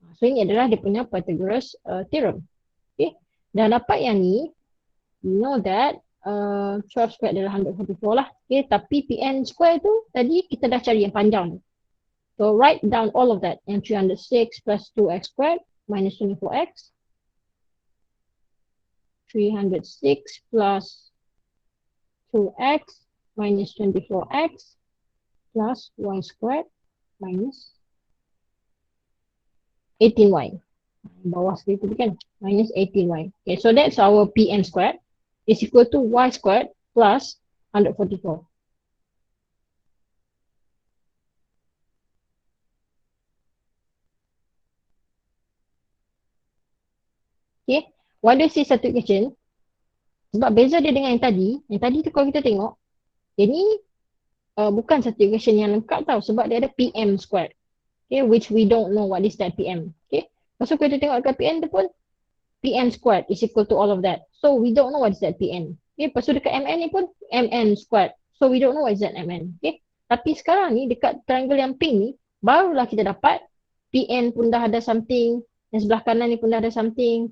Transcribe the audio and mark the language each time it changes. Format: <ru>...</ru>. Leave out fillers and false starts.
<ms>So ini adalah dia punya Pythagoras theorem. Okay. Dah dapat yang ni,</ms> <en>you know that</en> <ms>12 squared adalah 144 lah. Okay. Tapi PN square tu tadi kita dah cari yang panjang.</ms> <en>So write down all of that. Yang 306 plus 2x squared minus 24x. 306 plus 2x minus 24x plus y squared minus 18y.</en> <ms>Bawah sekali tu kan, minus 18y.</ms> <en>Okay, so that's our PN squared is equal to y squared plus 144. Okay, why do I say satu equation?</en> <ms>Sebab beza dia dengan yang tadi tu kalau kita tengok, dia ni bukan satu equation yang lengkap tau, sebab dia ada PM squared.</ms> <en>Okay, which we don't know what is that PM. Okay,</en> <ms>lepas tu kita tengok dekat PN tu pun,</ms> <en>PN squared is equal to all of that. So we don't know what is that PN. Okay,</en> <ms>lepas tu dekat MN ni pun,</ms> <en>MN squared. So we don't know what is that MN.</en> <ms>Okay, tapi sekarang ni dekat triangle yang pink ni, barulah kita dapat PN pun dah ada something, dan sebelah kanan ni pun dah ada something.</ms>